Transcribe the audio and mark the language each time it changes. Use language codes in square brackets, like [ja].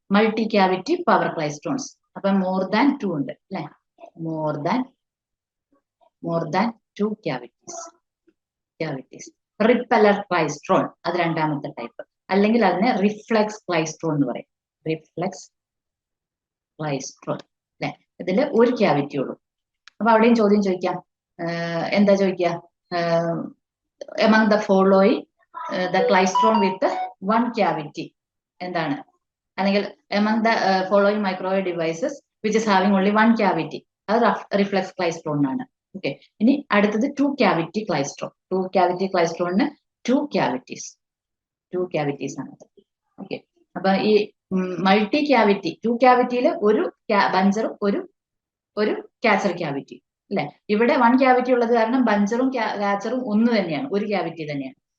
[ml] Multi cavity power ക്ലൈസ്ട്രോൺസ്. അപ്പൊ [en] more than [ml] 2 ഉണ്ട് അല്ലെ, more than [en] More than 2 cavities. [ml] Repeller klystron അത് രണ്ടാമത്തെ ടൈപ്പ്, അല്ലെങ്കിൽ അതിനെ റിഫ്ലെക്സ് ക്ലൈസ്ട്രോൺ എന്ന് പറയും. റിഫ്ലെക്സ് ക്ലൈസ്ട്രോൺ അല്ലെ, ഇതില് ഒരു ക്യാവിറ്റി ഉള്ളൂ. അപ്പൊ അവിടെയും ചോദ്യം ചോദിക്കാം, എന്താ ചോദിക്കുക, [en] among the following the klystron with one cavity [ml] എന്താണ്, അല്ലെങ്കിൽ [en] among the following microwave devices which is having only one cavity, [ml] അത് റിഫ്ലെക്സ് ക്ലൈസ്ട്രോൺ ആണ്. ഓക്കെ, ഇനി അടുത്തത് 2 cavity ക്ലൈസ്ട്രോൺ. 2 cavity ക്ലൈസ്ട്രോണിന് 2 cavities ആണ്. ഓക്കെ, അപ്പൊ ഈ മൾട്ടി ക്യാവിറ്റി 2 ക്യാവിറ്റിയിൽ ഒരു ബഞ്ചറും ഒരു കാച്ചർ ക്യാവിറ്റി അല്ലെ. ഇവിടെ 1 ക്യാവിറ്റി ഉള്ളത് കാരണം ബഞ്ചറും കാച്ചറും ഒന്ന് തന്നെയാണ്, ഒരു ക്യാവിറ്റി തന്നെയാണ്.